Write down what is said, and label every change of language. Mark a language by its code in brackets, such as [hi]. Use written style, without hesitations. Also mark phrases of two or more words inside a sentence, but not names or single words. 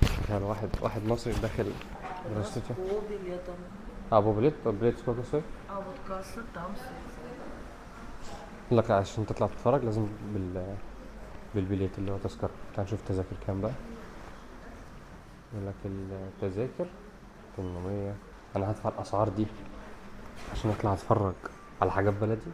[ar] تخيل واحد مصري داخل здравствуйте. [ru] По билетам. [ar] ابو بليت [ru] сколько стоит؟ А вот касса там. [ar] لك عشان تطلع تتفرج لازم بالبليت اللي هو تذكرة. تعال نشوف التذاكر كام بقى. يقول لك التذاكر 800. انا هدفع الاسعار دي عشان اطلع اتفرج على حاجات بلدي.